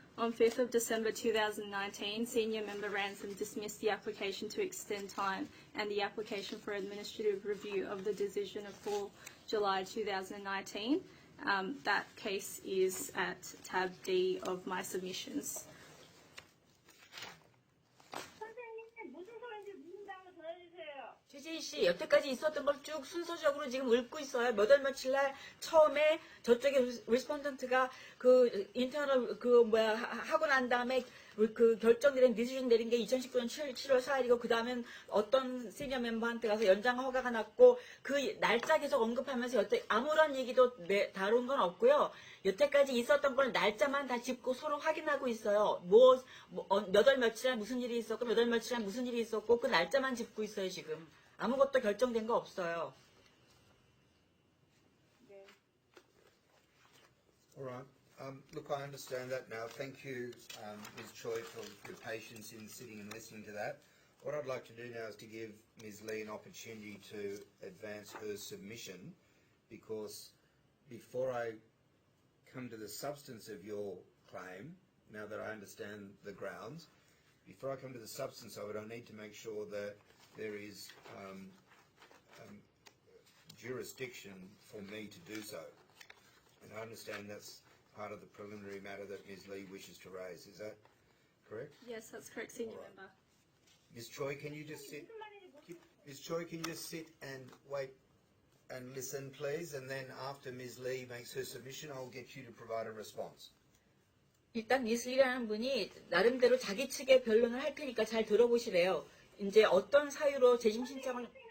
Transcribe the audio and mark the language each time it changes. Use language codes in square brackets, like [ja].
[en] On 5th of December 2019, Senior Member Ransom dismissed the application to extend time and the application for administrative review of the decision of 4 July 2019. That case is at tab D of my submissions. [ko] 선생님, 무슨 소리인지 묻는다고 전해주세요. 최재희 씨, 여태까지 있었던 걸 쭉 순서적으로 지금 읽고 있어요. 몇 월 며칠 날 처음에 저쪽에 리스폰던트가 그 인터널 하고 난 다음에 그 결정 내린 디시전 내린 게 2019년 7월 4일이고 그 다음엔 어떤 시니어 멤버한테 가서 연장 허가가 났고 그 날짜 계속 언급하면서 여태 아무런 얘기도 다룬 건 없고요. 여태까지 있었던 걸 날짜만 다 짚고 서로 확인하고 있어요. 몇 월 며칠 날 무슨 일이 있었고 몇 월 며칠 날 무슨 일이 있었고 그 날짜만 짚고 있어요 지금. 아무것도 결정된 거 없어요. [en] All right. Look, I understand that now. Thank you, Ms. Choi, for your patience in sitting and listening to that. What I'd like to do now is to give Ms. Lee an opportunity to advance her submission, because before I come to the substance of your claim, now that I understand the grounds, before I come to the substance of it, I need to make sure that there is jurisdiction for me to do so. And I understand that's part of the preliminary matter that Ms. Lee wishes to raise. Is that correct? Yes, that's correct, Senior All right. Member. Ms. Choi, can you just sit? [ko] 무슨 말인지 모르겠어요. [en] Ms. Choi, can you just sit and wait and listen, please? And then after Ms. Lee makes her submission, I'll get you to provide a response. [ko] 일단 미슬리라는 분이 나름대로 자기 측의 변론을 할 테니까 잘 들어보시래요. 이제 어떤 사유로 재심 신청을